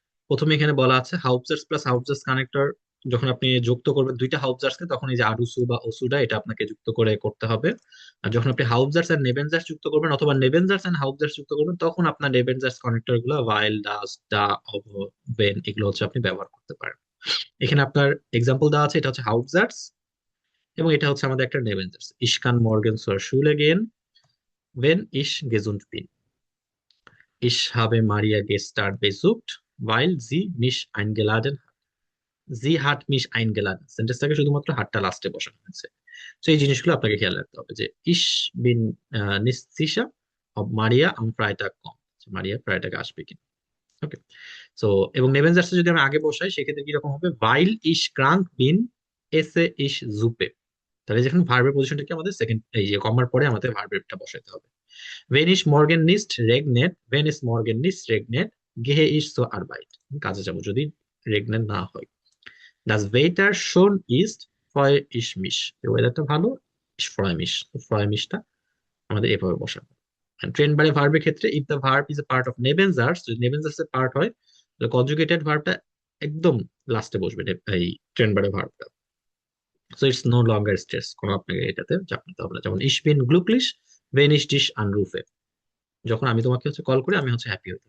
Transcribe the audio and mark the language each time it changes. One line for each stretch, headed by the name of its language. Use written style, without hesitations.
Bangla: প্রথমে এখানে বলা আছে হাউপজার্স প্লাস হাউপজার্স কানেক্টর, যখন আপনি যুক্ত করবেন দুইটা হাউপজার্সকে, তখন এই যে আরুসু বা ওসুডা এটা আপনাকে যুক্ত করে করতে হবে। আর যখন আপনি হাউপজার্স আর নেবেনজার্স যুক্ত করবেন, অথবা নেবেনজার্স এন্ড হাউপজার্স যুক্ত করবেন, তখন আপনার নেবেনজার্স কানেক্টর গুলো ভাইল, ডাস, ডা, অব, ভেন এগুলো হচ্ছে আপনি ব্যবহার করতে পারেন। এখানে আপনার এক্সাম্পল দেওয়া আছে, এটা হচ্ছে হাউপজার্স এবং এটা হচ্ছে আমাদের একটা নেবেনজার্স।
German: Ich kann morgen zur Schule gehen, wenn ich gesund bin. Ich habe Maria gestern besucht, weil sie mich eingeladen hat. Sie hat mich eingeladen,
Bangla: সেন্টেন্সটাকে শুধুমাত্র হাতটা লাস্টে বসানো হয়েছে। তো এই জিনিসগুলো আপনাকে খেয়াল রাখতে হবে যে
German: ich bin nicht sicher ob Maria am Freitag kommt,
Bangla: Maria Friday আসবে কিনা। ওকে, সো এবং নেবেনজার্সে যদি আমি আগে বসাই সেক্ষেত্রে কিরকম হবে?
German: weil ich krank bin esse ich Suppe।
Bangla: তাহলে যেখানে ভার্বের পজিশনটাকে আমাদের সেকেন্ড এই যে কমার পরে আমাদের ভার্বেরটা বসাতে হবে।
German: wenn ich morgen nicht regnet, wenn es morgen nicht regnet gehe ich zur Arbeit,
Bangla: কাজে যাব যদি রেগনেট না হয়।
German: Das Wetter schön ist, freue ich mich,
Bangla: ওয়েদারটা ভালো,
German: ich freue mich, freue michটা
Bangla: আমাদের এভাবে বসাবো। ট্রেন বারে ভার্বের ক্ষেত্রে
English: if the verb is a part of নেবেনজার্স,
Bangla: যদি নেবেনজার্স এর পার্ট হয় তাহলে কনজুগেটেড ভার্বটা একদম লাস্টে বসবে, এই ট্রেন বারে ভার্বটা।
English: so it's no longer stress,
Bangla: কোনো আপনাকে এটাতে চাপ নিতে হবে না। যেমন
German: ich bin glücklich wenn ich dich anrufe,
Bangla: যখন আমি তোমাকে হচ্ছে কল করি আমি হচ্ছে হ্যাপি হই।